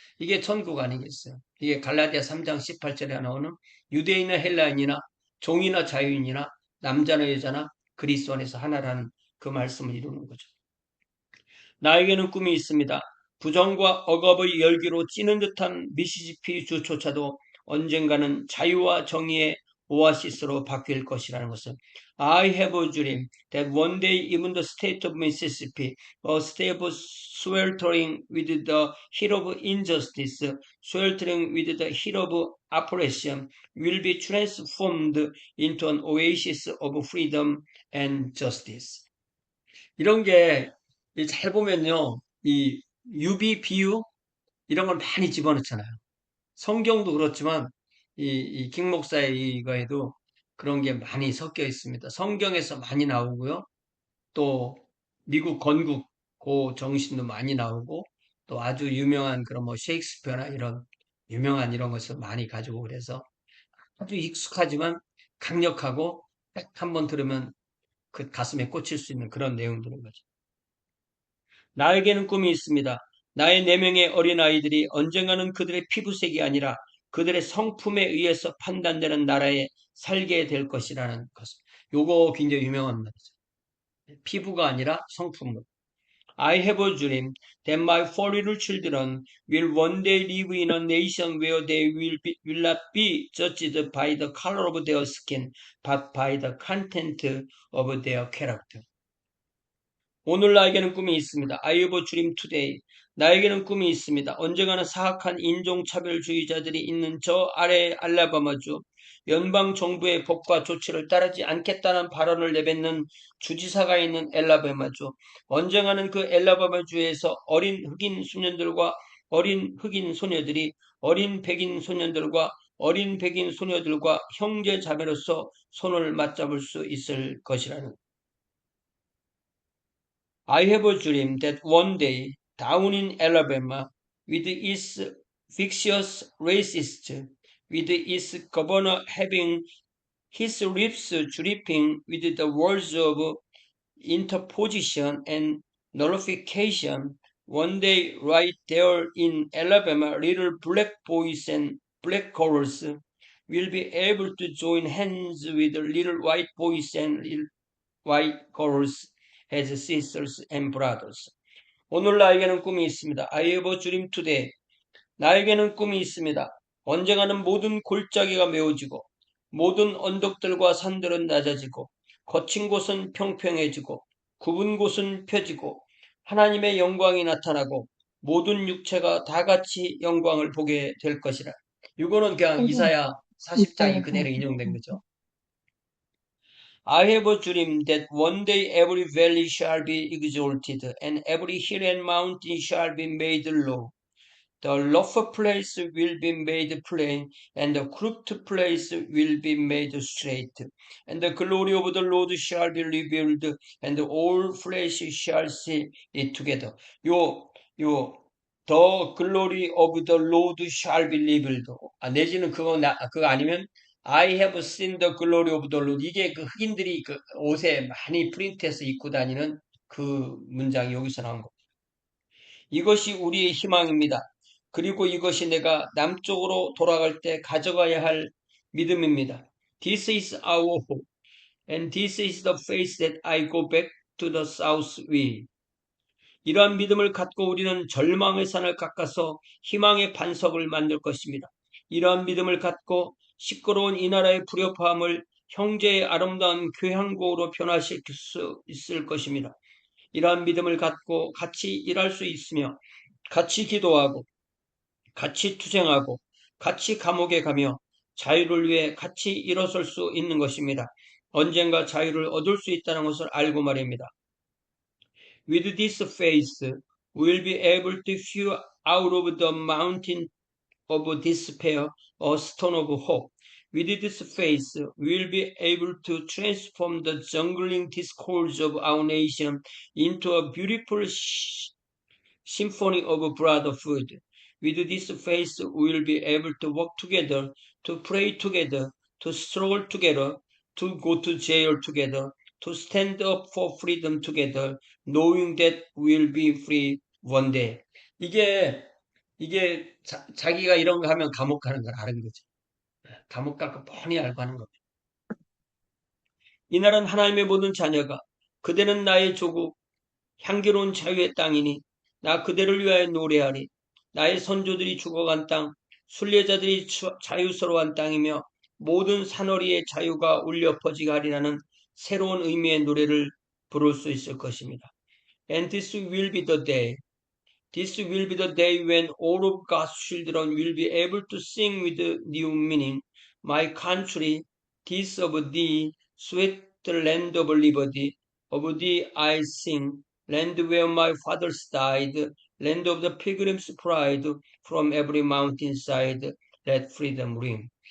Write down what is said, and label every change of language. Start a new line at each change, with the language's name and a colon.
Korean: 이게 천국 아니겠어요? 이게 갈라디아 3장 18절에 나오는 유대인이나 헬라인이나 종이나 자유인이나 남자나 여자나 그리스도 안에서 하나라는 그 말씀을 이루는 거죠. 나에게는 꿈이 있습니다. 부정과 억압의 열기로 찌는 듯한 미시시피 주조차도 언젠가는 자유와 정의의 오아시스로 바뀔 것이라는 것을.
English: I have a dream that one day even the state of Mississippi, a state of sweltering with the heat of injustice, sweltering with the heat of oppression, will be transformed into an oasis of freedom and justice.
Korean: 이런 게 잘 보면요, 이 유비 비유 이런 걸 많이 집어넣잖아요. 성경도 그렇지만 이 김목사의 이거에도 그런 게 많이 섞여 있습니다. 성경에서 많이 나오고요. 또 미국 건국 그 정신도 많이 나오고 또 아주 유명한 그런 뭐 셰익스피어나 이런 유명한 이런 것을 많이 가지고 그래서 아주 익숙하지만 강력하고 딱 한번 들으면 그 가슴에 꽂힐 수 있는 그런 내용들인 거죠. 나에게는 꿈이 있습니다. 나의 4명의 어린아이들이 언젠가는 그들의 피부색이 아니라 그들의 성품에 의해서 판단되는 나라에 살게 될 것이라는 것. 요거 굉장히 유명한 말이죠. 피부가 아니라 성품으로.
English: I have a dream that my four little children will one day live in a nation where they will not be judged by the color of their skin, but by the content of their character.
Korean: 오늘 나에게는 꿈이 있습니다.
English: I have a dream today.
Korean: 나에게는 꿈이 있습니다. 언젠가는 사악한 인종차별주의자들이 있는 저 아래 알라바마주 연방 정부의 법과 조치를 따르지 않겠다는 발언을 내뱉는 주지사가 있는 엘라바마주 언젠가는 그 엘라바마주에서 어린 흑인 소년들과 어린 흑인 소녀들이 어린 백인 소년들과 어린 백인 소녀들과 형제 자매로서 손을 맞잡을 수 있을 것이라는
English: I have a dream that one day, down in Alabama, with its vicious racists, with its governor having his lips dripping with the words of interposition and nullification, one day right there in Alabama, little black boys and black girls will be able to join hands with little white boys and little white girls as sisters and brothers.
Korean: 오늘 나에게는 꿈이 있습니다.
English: I have a dream today.
Korean: 나에게는 꿈이 있습니다. 언젠가는 모든 골짜기가 메워지고 모든 언덕들과 산들은 낮아지고 거친 곳은 평평해지고 굽은 곳은 펴지고 하나님의 영광이 나타나고 모든 육체가 다 같이 영광을 보게 될 것이라. 이거는 그냥 이사야 40장이 그대로 인용된 거죠.
English: I have a dream that one day every valley shall be exalted, and every hill and mountain shall be made low. The lofty place will be made plain, and the crooked place will be made straight. And the glory of the Lord shall be revealed, and all flesh shall see it together. The glory of the Lord shall be revealed.
Korean: 내지는 그거 아니면
English: I have seen the glory of the Lord.
Korean: 이게 그 흑인들이 그 옷에 많이 프린트해서 입고 다니는 그 문장이 여기서 나온 거. 이것이 우리의 희망입니다. 그리고 이것이 내가 남쪽으로 돌아갈 때 가져가야 할 믿음입니다.
English: This is our hope, and this is the faith that I go back to the south with.
Korean: 이러한 믿음을 갖고 우리는 절망의 산을 깎아서 희망의 반석을 만들 것입니다. 이러한 믿음을 갖고 시끄러운 이 나라의 불협화음을 형제의 아름다운 교향곡으로 변화시킬 수 있을 것입니다. 이러한 믿음을 갖고 같이 일할 수 있으며 같이 기도하고 같이 투쟁하고 같이 감옥에 가며 자유를 위해 같이 일어설 수 있는 것입니다. 언젠가 자유를 얻을 수 있다는 것을 알고 말입니다.
English: With this faith, we will be able to hew out of the mountain of despair a stone of hope. With this faith, we will be able to transform the jungling discords of our nation into a beautiful symphony of brotherhood. With this faith, we will be able to work together, to pray together, to struggle together, to go to jail together, to stand up for freedom together, knowing that we'll be free one day.
Korean: 이게 자기가 이런 거 하면 감옥 가는 걸 아는 거죠. 감옥 갈 거 뻔히 알고 하는 겁니다. 이날은 하나님의 모든 자녀가 그대는 나의 조국, 향기로운 자유의 땅이니 나 그대를 위하여 노래하리. 나의 선조들이 죽어간 땅, 순례자들이 자유스러운 땅이며 모든 산허리의 자유가 울려 퍼지게 하리라는 새로운 의미의 노래를 부를 수 있을 것입니다.
English: And this will be the day. This will be the day when all of God's children will be able to sing with new meaning. My country, this of thee, sweet land of liberty, of thee I sing. Land where my fathers died, land of the pilgrim's pride, from every mountainside, let freedom ring.